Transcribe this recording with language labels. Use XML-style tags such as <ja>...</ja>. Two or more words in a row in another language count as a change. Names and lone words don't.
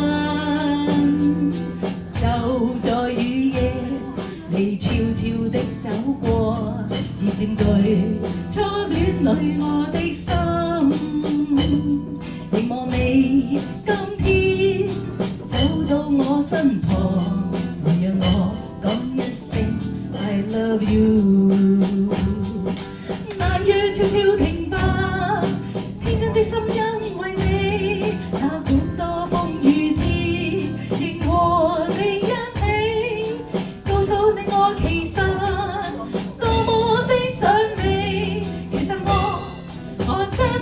<yue>就在雨夜，你悄悄的走過，已佔據初戀裏我的心。希望你今天走到我身旁，讓我講一聲</yue> <en>I love you。</en> <yue>晚雨悄悄停吧，天真的心因為你，哪管多風雨天，仍和你一起，告訴你我其實多麼的想你。其實我真</yue>